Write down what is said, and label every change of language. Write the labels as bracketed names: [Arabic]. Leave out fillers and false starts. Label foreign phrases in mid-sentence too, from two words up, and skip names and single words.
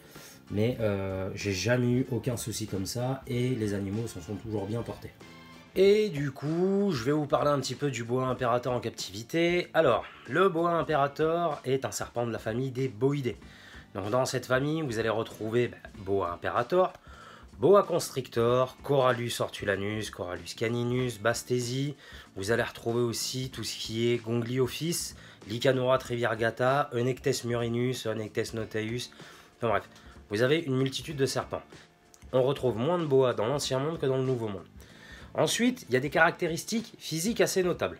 [French] Mais j'ai jamais eu aucun souci comme ça et les animaux s'en sont toujours bien portés. Et du coup, je vais vous parler un petit peu du boa imperator en captivité. Alors, le boa imperator est un serpent de la famille des boïdés. Donc dans cette famille, vous allez retrouver boa imperator, boa constrictor, Corallus hortulanus, Corallus caninus, Bastésie. Vous allez retrouver aussi tout ce qui est Gongliophis, Lycanura trivirgata, Eunectes murinus, Eunectes notaeus. Enfin bref, vous avez une multitude de serpents. On retrouve moins de boas dans l'ancien monde que dans le nouveau monde. Ensuite, il y a des caractéristiques physiques assez notables.